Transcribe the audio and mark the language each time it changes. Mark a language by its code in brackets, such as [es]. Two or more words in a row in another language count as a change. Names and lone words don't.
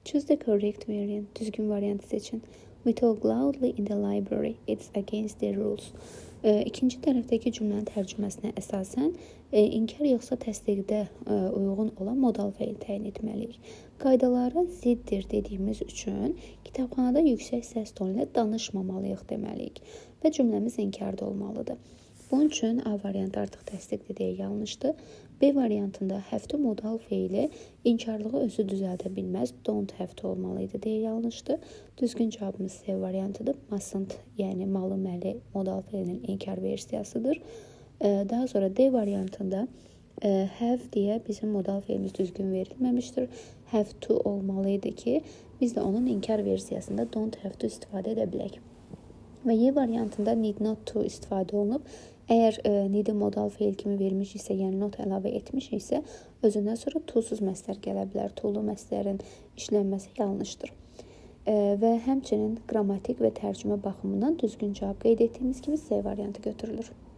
[en] Choose the correct variant. [az] Düzgün variantı seçin. [en] We talk loudly in the library. It's against the rules. [az] İkinci tərəfdəki cümlənin tərcüməsinə əsasən inkar yoxsa təsdiqdə uyğun olan modal feil təyin etməliyik. Qaydalara ziddir dediyimiz üçün kitabxanada yüksək səs tonu ilə danışmamalıyıq deməliyik və cümləmiz inkarda olmalıdır. Bunun üçün A variantı artıq təsdiqdir deyə yanlışdır. B variantında [en] have to [az] modal feili inkarlığı özü düzəldə bilməz, [en] don't have to [az] olmalıydı deyə yanlışdır. Düzgün cavabımız C variantıdır. Mustn't, yəni malı məli modal feilinin inkar versiyasıdır. Daha sonra D variantında have deyə bizim modal feilimiz düzgün verilməmişdir. [en] Have to [az] olmalıydı ki, biz də onun inkar versiyasında [en] don't have to [az] istifadə edə bilək. Və Y variantında [en] need not to [az] istifadə olunub. Əgər need-i modal feil kimi vermiş isə, yəni not əlavə etmiş isə, özündən sonra to-suz məsdər gələ bilər. To-lu məsdərin işlənməsi yanlışdır. Və həmçinin qrammatik və tərcümə baxımından düzgün cavab qeyd etdiyimiz kimi C variantı götürülür.